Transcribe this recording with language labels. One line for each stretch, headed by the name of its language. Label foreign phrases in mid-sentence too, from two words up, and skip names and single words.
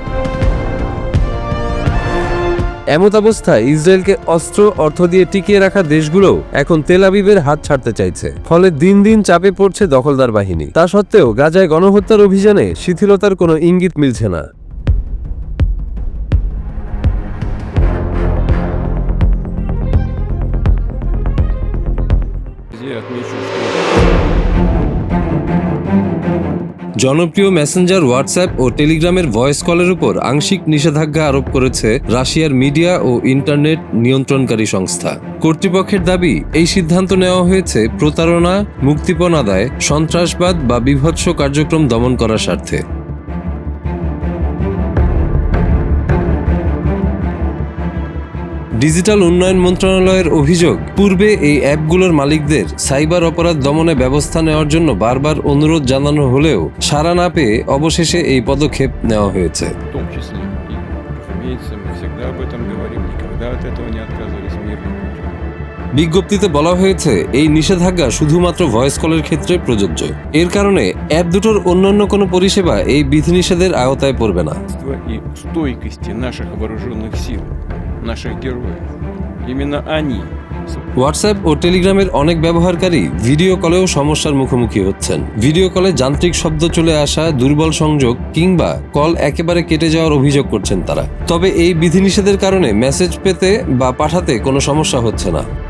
Bangla: এমত অবস্থায় ইসরায়েলকে অস্ত্র অর্থ দিয়ে টিকিয়ে রাখা দেশগুলোও এখন তেল আবিবের হাত ছাড়তে চাইছে। ফলে দিন দিন চাপে পড়ছে দখলদার বাহিনী। তা সত্ত্বেও গাজায় গণহত্যার অভিযানে শিথিলতার কোনো ইঙ্গিত মিলছে না।
Russian: Я отмечу, что
Bangla: জনপ্রিয় মেসেঞ্জার হোয়াটসঅ্যাপ ও টেলিগ্রামের ভয়েস কলের উপর আংশিক নিষেধাজ্ঞা আরোপ করেছে রাশিয়ার মিডিয়া ও ইন্টারনেট নিয়ন্ত্রণকারী সংস্থা। কর্তৃপক্ষের দাবি, এই সিদ্ধান্ত নেওয়া হয়েছে প্রতারণা, মুক্তিপণ আদায়, সন্ত্রাসবাদ বা বিভৎস কার্যক্রম দমন করার স্বার্থে। ডিজিটাল উন্নয়ন মন্ত্রণালয়ের অভিযোগ, পূর্বে এই অ্যাপগুলোর মালিকদের সাইবার অপরাধ দমনে ব্যবস্থা নেওয়ার জন্য বারবার অনুরোধ জানানো হলেও সাড়া না পেয়ে অবশেষে এই পদক্ষেপ নেওয়া হয়েছে।
Russian: В том числе. И, разумеется, мы всегда об этом говорим, никогда от этого не отказывались мирным путем.
Bangla: বিজ্ঞপ্তিতে বলা হয়েছে, এই নিষেধাজ্ঞা শুধুমাত্র ভয়েস কলের ক্ষেত্রে প্রযোজ্য। এর কারণে অ্যাপ দুটোর অন্যান্য কোনো পরিষেবা এই বিধিনিষেধের আওতায় পড়বে না।
Russian: И стойкости наших вооруженных сил, наших героев. Именно они.
Bangla: হোয়াটসঅ্যাপ ও টেলিগ্রামের অনেক ব্যবহারকারী ভিডিও কলেও সমস্যার মুখোমুখি হচ্ছেন। ভিডিও কলে যান্ত্রিক শব্দ চলে আসা, দুর্বল সংযোগ কিংবা কল একেবারে কেটে যাওয়ার অভিযোগ করছেন তারা। তবে এই বিধিনিষেধের কারণে মেসেজ পেতে বা পাঠাতে কোনো সমস্যা হচ্ছে না।